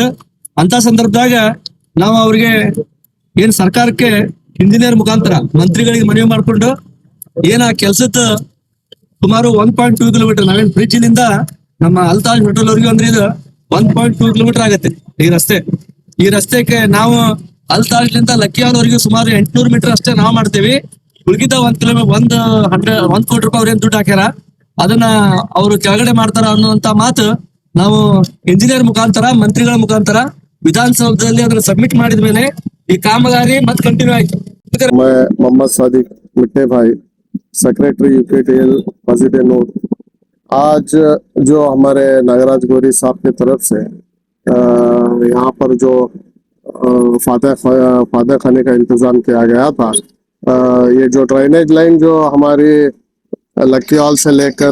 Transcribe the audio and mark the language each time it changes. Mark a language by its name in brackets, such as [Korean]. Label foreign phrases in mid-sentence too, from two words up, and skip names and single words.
[Kannada] ಅಂತ ಸಂದರ್ಭದಾಗ ನಾವು ಅವ್ರಿಗೆ ಏನ್ ಸರ್ಕಾರಕ್ಕೆ ಇಂಜಿನಿಯರ್ ಮುಖಾಂತರ ಮಂತ್ರಿಗಳಿಗೆ ಮನವಿ ಮಾಡ್ಕೊಂಡು ಏನ ಕೆಲ್ಸದ ಸುಮಾರು 1.2 ಕಿಲೋಮೀಟರ್ ನಾವೇನ್ ಬ್ರಿಡ್ಜ್ ನಿಂದ ನಮ್ಮ ಅಲ್ತಾಜ್ ಹೋಟೆಲ್ ಅವ್ರಿಗೆ ಅಂದ್ರೆ ಇದು 1.2 ಕಿಲೋಮೀಟರ್ ಆಗತ್ತೆ ಈ ರಸ್ತೆಗೆ ನಾವು ಅಲ್ತಾಜ್ ಲಿಂದ ಲಕ್ಕಿಯಾದವರೆಗೆ ಸುಮಾರು 800 ಮೀಟರ್ ಅಷ್ಟೇ ನಾವು ಮಾಡ್ತೇವಿ. ಉಳಿದ 1 ಕಿಲೋಮೀಟರ್ 1 ಕೋಟಿ ರೂಪಾಯಿ ಅವ್ರೇನ್ ದುಡ್ಡು ಹಾಕ್ಯಾರ ಅದನ್ನ ಅವರು ಕೆಳಗಡೆ ಮಾಡ್ತಾರ ಅನ್ನುವಂತ ಮಾತು ನಾವು ಇಂಜಿನಿಯರ್ ಮುಖಾಂತರ ಮಂತ್ರಿಗಳ ಮುಖಾಂತರ ವಿಧಾನಸೌಧದಲ್ಲಿ ಅದನ್ನ ಸಬ್ಮಿಟ್ ಮಾಡಿದ್ಮೇಲೆ ಈ ಕಾಮಗಾರಿ ಮತ್ತೆ ಕಂಟಿನ್ಯೂ ಆಯ್ತು. [Hindi] मैं मोहम्मद सादिक मिट्टे भाई, सेक्रेटरी UKTL [English] positive note. [Hindi] आज जो हमारे नागराज गौरी साहब की तरफ से यहाँ पर जो फादर खाने का इंतजाम किया गया था, ये जो [English] drainage line [Hindi] जो हमारी लक्की हॉल से लेकर